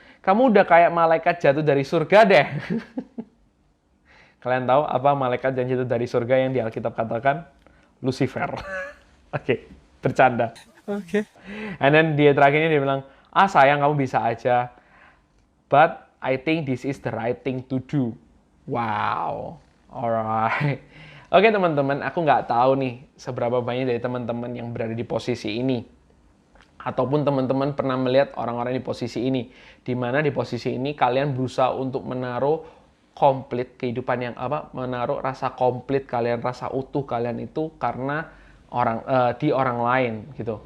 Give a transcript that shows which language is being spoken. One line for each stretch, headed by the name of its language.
Indonesian: Kamu udah kayak malaikat jatuh dari surga deh. Kalian tahu apa malaikat yang jatuh dari surga yang di Alkitab katakan? Lucifer. Oke, bercanda. Oke. And then dia terakhirnya dia bilang, sayang kamu bisa aja.
English: But I think this is the right thing to do. Wow. Alright.
Indonesian: Oke teman-teman, aku nggak tahu nih seberapa banyak dari teman-teman yang berada di posisi ini. Ataupun teman-teman pernah melihat orang-orang di posisi ini. Di mana di posisi ini kalian berusaha untuk menaruh komplit kehidupan yang menaruh rasa komplit kalian, rasa utuh kalian itu karena di orang lain gitu.